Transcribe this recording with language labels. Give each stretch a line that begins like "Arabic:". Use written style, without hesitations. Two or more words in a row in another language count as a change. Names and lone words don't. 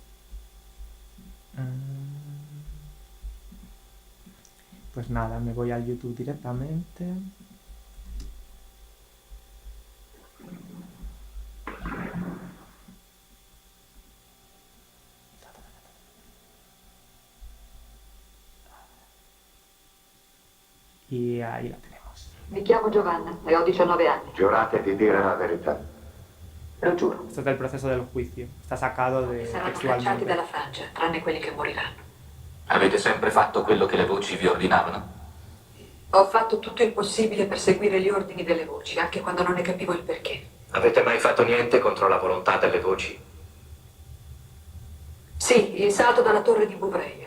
Spanish: Pues nada, me voy al YouTube directamente. Y ahí la tenemos.
Italian: Mi chiamo Giovanna e ho 19 anni. Giurate di dire la verità. Lo giuro.
Spanish: Esto es del proceso del juicio. Está sacado de
Italian: Saranno cacciati
Spanish: textualmente.
Italian: dalla Francia, tranne quelli che moriranno. Avete sempre fatto quello che le voci vi ordinavano? Ho fatto tutto il possibile per seguire gli ordini delle voci, anche quando non ne capivo il perché. Avete mai fatto niente contro la volontà delle voci? Sì, il salto dalla torre di Bouvray.